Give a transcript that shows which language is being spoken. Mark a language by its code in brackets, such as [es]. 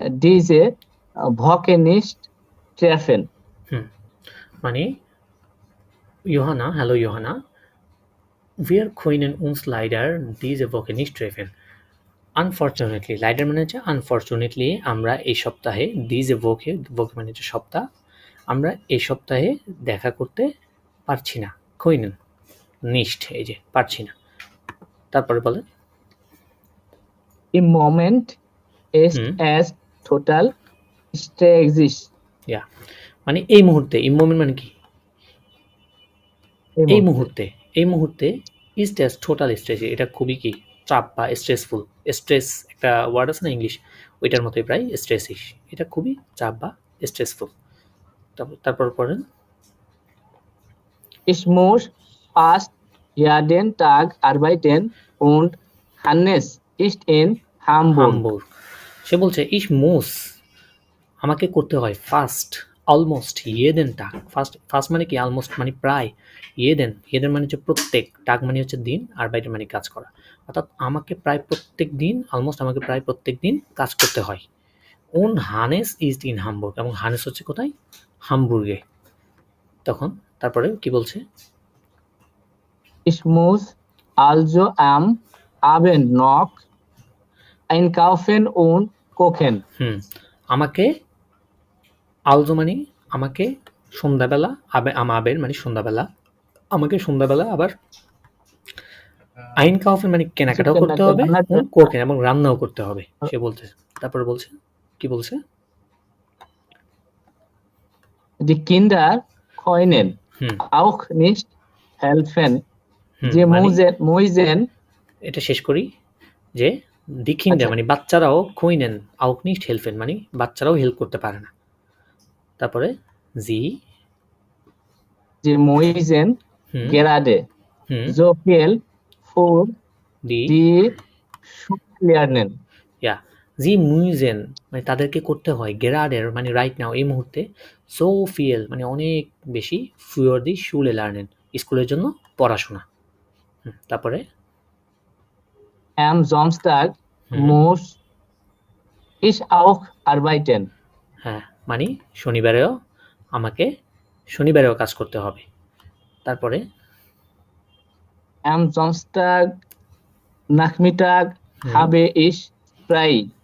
[de] diese Woche nicht treffen. [bn] হুম, মানে Youhana, hello Youhana, [de] wir können uns leider diese Woche nicht treffen. [bn] Unfortunately, lidar মানে হচ্ছে unfortunately, আমরা এই সপ্তাহে দিজে ভোকে, ভোকে মানে হচ্ছে সপ্তাহ, আমরা এই সপ্তাহে দেখা করতে পারছি না। কইনেন নিষ্ঠ, এই যে পারছি না। তারপরে বলে [de] Im Moment ist es total stressig. [bn] ইয়া মানে এই মুহূর্তে, ইন মোমেন্ট মানে কি এই মুহূর্তে, এই মুহূর্তে স্ট্রেস, টোটাল স্ট্রেস, এটা খুবই কি চাপ বা স্ট্রেসফুল, স্ট্রেস একটা ওয়ার্ড আছে না ইংলিশ, ওইটার মতোই প্রায় স্ট্রেসিস, এটা খুবই চাপ বা স্ট্রেসফুল। তারপর পড়েন। [de] Ich muss fast jeden Tag arbeiten und Hannes ist in Hamburg. [bn] Hamburg, সে বলছে ইস মুস আমাকে করতে হয় ফাস্ট অলমোস্ট ইয়েদেন টাক, ফাস্ট ফাস্ট মানে কি অলমোস্ট মানে প্রায়, ইয়েদেন ইয়েদেন মানে হচ্ছে প্রত্যেক, টাক মানে হচ্ছে দিন, আর বাইরে মানে কাজ করা, অর্থাৎ আমাকে প্রায় প্রত্যেক দিন, অলমোস্ট আমাকে প্রায় প্রত্যেক দিন কাজ করতে হয়। ওন হানেস ইজ ইন হামবুর্গ, এবং হানেস হচ্ছে কোথায়, হামবুর্গে। তখন তারপরে কি বলছে, [de] Ich muss also am Abend noch einkaufen und kochen. [bn] আমাকে আলজো মানে আমাকে সন্ধ্যাবেলা, আমাবের মানে সন্ধ্যাবেলা, আমাকে সন্ধ্যাবেলা আবার আইন কাউফে মানে কেনাকাটাও করতে হবে, কোকেন এবং রান্নাও করতে হবে, সে বলছে। তারপরে বলছে কি বলছে, [de] Die Kinder können auch nicht helfen. যে মুইজেন, [bn] এটা শেষ করি যে দি কিন্ডার মানে বাচ্চারাও কইনেন, আউক নিস্ট হেল্পেন মানে বাচ্চারাও হেল্প করতে পারে না। তারপরে জি [de] যে মুইজেন gerade so viel für die Schullernen. [bn] ইয়া জি মুইজেন মানে তাদেরকে করতে হয়, গেরাডের মানে রাইট নাও এই মুহূর্তে, সো ফিয়েল মানে অনেক বেশি, ফিওর দি শুলে লার্নেন স্কুলের জন্য পড়াশোনা। তারপরে [de] am Samstag muss ich auch arbeiten. [bn] হ্যাঁ, মানে শনিবারেও আমাকে, শনিবারেও কাজ করতে হবে। তারপরে [de] am Samstag Nachmittag habe ich frei.